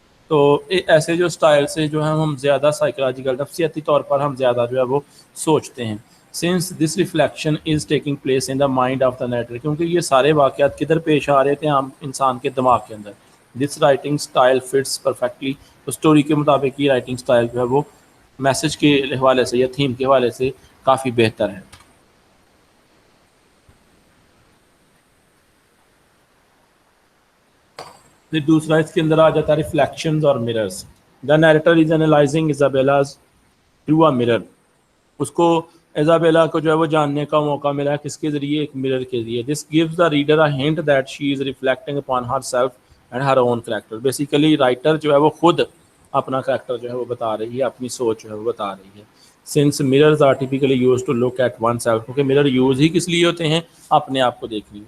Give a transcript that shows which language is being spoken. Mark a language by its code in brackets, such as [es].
[ur] تو ایسے جو سٹائل سے جو ہے ہم زیادہ سائیکولوجیکل نفسیاتی طور پر ہم زیادہ جو ہے وہ سوچتے ہیں. [en] since this reflection is taking place in the mind of the narrator, [ur] کیونکہ یہ سارے واقعات کدھر پیش آ رہے تھے عام انسان کے دماغ کے اندر. [en] this writing style fits perfectly. [ur] تو اسٹوری کے مطابق یہ رائٹنگ سٹائل جو ہے وہ میسج کے حوالے سے یا تھیم کے حوالے سے کافی بہتر ہے. دوسرا اس کے اندر آ جاتا ہے ریفلیکشنز اور mirrors. [en] The narrator is analysing Isabella's through a mirror. [ur] اس کو ایزابیلا کو جو ہے وہ جاننے کا موقع ملا ہے کس کے ذریعے؟ ایک مرر کے ذریعے. [en] This gives the reader a hint that she is reflecting upon herself and her own character. [ur] Basically writer جو ہے وہ خود اپنا کریکٹر جو ہے وہ بتا رہی ہے، اپنی سوچ جو ہے وہ بتا رہی ہے. [en] since mirrors are typically used to look at oneself, [ur] کیونکہ مرر یوز ہی کس لیے ہوتے ہیں؟ اپنے آپ کو دیکھنے.